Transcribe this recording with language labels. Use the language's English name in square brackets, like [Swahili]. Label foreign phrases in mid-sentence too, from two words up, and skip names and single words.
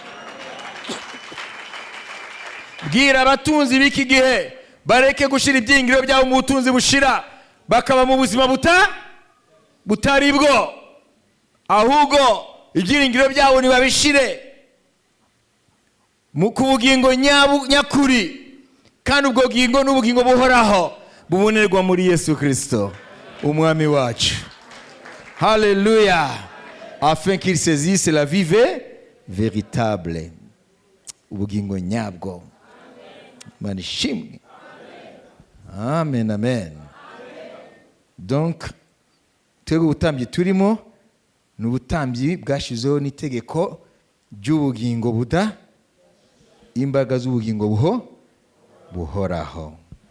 [Kinyarwanda] Bwira abatunzi b'iki gihe bareke gushira ibyingiro byabo mu butunzi bushira, bakaba mu buzima butari bwo, ahubwo ibyiringiro byabo nibabishire ku bugingo nyakuri. Kandi ubwo bugingo n'ubugingo buhoraho bubonerwa muri Yesu Kristo umwami wacu. Haleluya. [French] Afin qu'il saisisse la vie véritable, [Kinyarwanda] ubugingo nyabwo. Manishimwe. Amen, amen. Donc twebwe ubutambyi turimo ni ubutambyi bwashizeho n'itegeko ry'ubugingo imbaraga z'ubugingo buhoraho.